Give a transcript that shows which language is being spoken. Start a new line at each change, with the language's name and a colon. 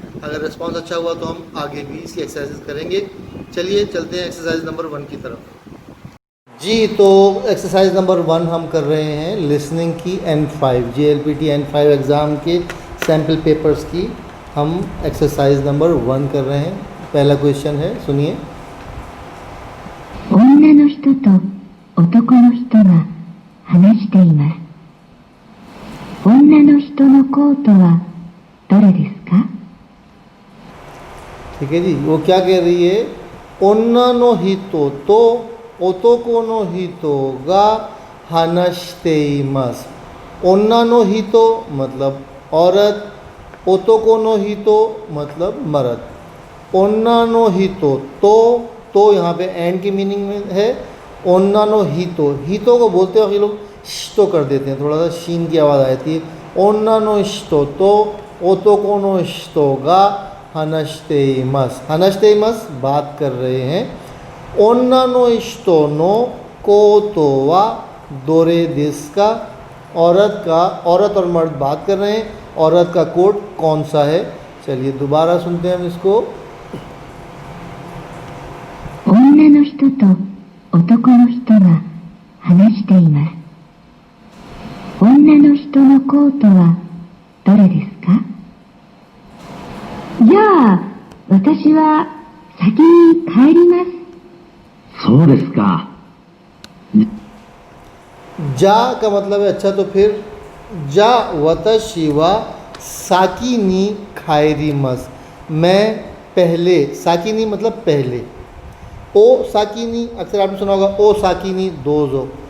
Hindi: अगर रिस्पांस अच्छा हुआ तो हम आगे भी इसकी एक्सरसाइज करेंगे। चलिए चलते हैं एक्सरसाइज नंबर 1 की तरफ। जी, तो एक्सरसाइज नंबर 1 हम कर रहे हैं लिसनिंग की N5 JLPT N5 एग्ज़ाम के सैम्पल पेपर्स की हम एक्सरसाइज नंबर 1 कर रहे हैं। पहला क्वेश्चन है, सुनिए।
Japanese: 女の人と男の人が話しています。女の人のコートはどれですか?
Hindi: ठीक है जी, वो क्या कह रही है?
Japanese: ओन्ना नो हितो तो ओतोको नो हितो गा हानाशितेइमास।
Hindi: ओन्ना नो हितो मतलब औरत, ओतोको नो हितो मतलब मर्द। ओन्ना नो हितो तो यहाँ पे एंड की मीनिंग में है। ओन्ना नो हितो को बोलते वक्त ये लोग श्तो कर देते हैं, थोड़ा सा शीन की आवाज़ आती है।
Japanese: ओन्ना नो श्तो तो ओतोको नो श्तो गा हानाशितेइमास
Hindi: बात कर रहे हैं।
Japanese: ओन्ना नो श्तो नो कोतो वा दोरे देस्का,
Hindi: औरत और मर्द बात कर रहे हैं। औरत का कोट कौन सा है? चलिए दोबारा सुनते हैं हम इसको।
Japanese: 女の人と男の人が話しています。女の人のコートはどれですか? じゃあ、私は先に帰ります。そうですか。
Hindi: जा का मतलब है अच्छा, तो फिर
Japanese: जा वतशी वा साकिनी खायरीमस,
Hindi: मैं पहले, साकिनी मतलब पहले। ओ साकिनी अक्सर आपने सुना होगा,
Japanese: ओ साकिनी दोजो।